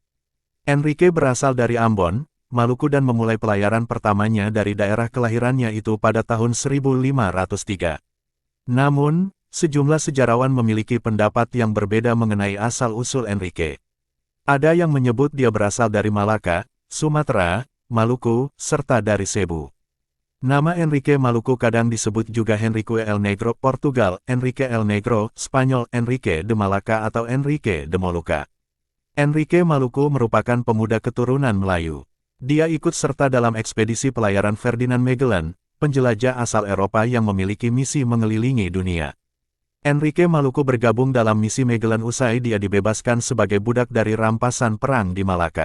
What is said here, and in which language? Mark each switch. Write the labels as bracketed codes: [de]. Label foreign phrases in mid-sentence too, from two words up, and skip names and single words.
[id] Enrique berasal dari Ambon, Maluku dan memulai pelayaran pertamanya dari daerah kelahirannya itu pada tahun 1503. Namun, sejumlah sejarawan memiliki pendapat yang berbeda mengenai asal-usul Enrique. Ada yang menyebut dia berasal dari Malaka, Sumatera, Maluku, serta dari Cebu. Nama Enrique Maluku kadang disebut juga Henrique el Negro Portugal, Enrique el Negro, Spanyol, Enrique de Malacca atau Enrique de Molucca. Enrique Maluku merupakan pemuda keturunan Melayu. Dia ikut serta dalam ekspedisi pelayaran Ferdinand Magellan, penjelajah asal Eropa yang memiliki misi mengelilingi dunia. Enrique Maluku bergabung dalam misi Magellan usai dia dibebaskan sebagai budak dari rampasan perang di Malaka.